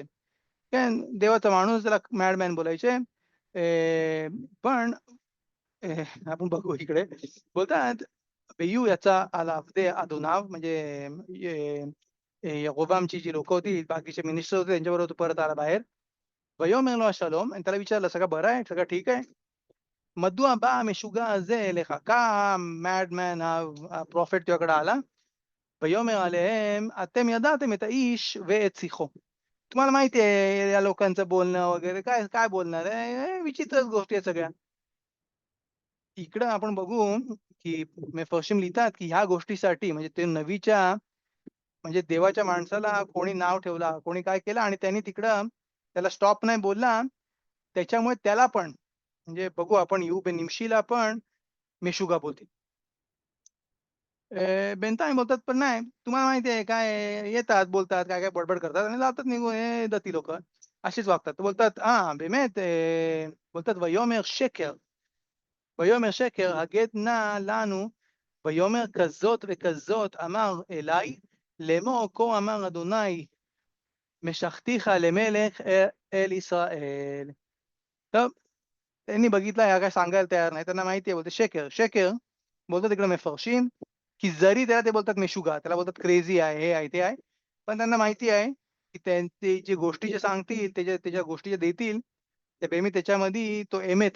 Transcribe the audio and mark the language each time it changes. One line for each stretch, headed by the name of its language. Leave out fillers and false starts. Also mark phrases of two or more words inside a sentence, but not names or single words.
Marathi: काय देवाचा माणूस त्याला मॅडमॅन बोलायचे. पण आपण बघू इकडे बोलतात बेयू याचा आला ते अधोनाव म्हणजे याकोबामची जी लोकं होती, बाकीचे मिनिस्टर होते त्यांच्याबरोबर तो परत आला बाहेर.
Hebrew: "ויאמר שלום"
Marathi: आणि त्याला विचारलं, "सगळं बरं आहे? सगळं ठीक आहे?"
Hebrew: "מדוע בא המשוגע הזה אליך?"
Marathi: का मॅडमॅन हा प्रॉफेट तुझ्याकडे आला?
Hebrew: "ויאמר עליהם אתם ידעתם את האיש ואת שיחו."
Marathi: तुम्हाला माहिती आहे या लोकांचं बोलणं वगैरे काय काय बोलणार आहे? हे विचित्रच गोष्टी आहेत सगळ्या. इकडं आपण बघू, की मेफरशीम लिहितात, की ह्या गोष्टीसाठी म्हणजे ते नबीच्या म्हणजे देवाच्या माणसाला कोणी नाव ठेवला, कोणी काय केलं आणि त्यांनी तिकडं त्याला स्टॉप नाही बोलला. त्याच्यामुळे त्याला पण म्हणजे बघू आपण येऊ निमशीला पण मेशुगा बोलतील. बेंतामी बोलतात, पण नाही. तुम्हाला माहिती आहे काय येतात, बोलतात, काय-काय बडबड करतात आणि जातात निघून. हे दती लोकं अशीच वागतात. तर बोलतात, באמת बोलतात
Hebrew: "ויאמר שקר, ויאמר שקר הגד נא לנו, ויאמר כזאת וכזאת אמר אלי, לאמור כה אמר אדוני משחתיך למלך אל ישראל."
Marathi: तर त्यांनी बघितलं ह्या काय सांगायला तयार नाही. त्यांना माहिती आहे बोलते शेकर, शेकर बोलतात तिकडे मेफरशीम, की जरी त्याला ते बोलतात मेशुगा, त्याला बोलतात क्रेझी आहे, हे आहे, ते आहे. पण त्यांना माहिती आहे, की त्यांची जी गोष्टी जे सांगतील, त्याच्या त्याच्या गोष्टी जे देतील, ते बेमी त्याच्यामध्ये तो एमेत आहे.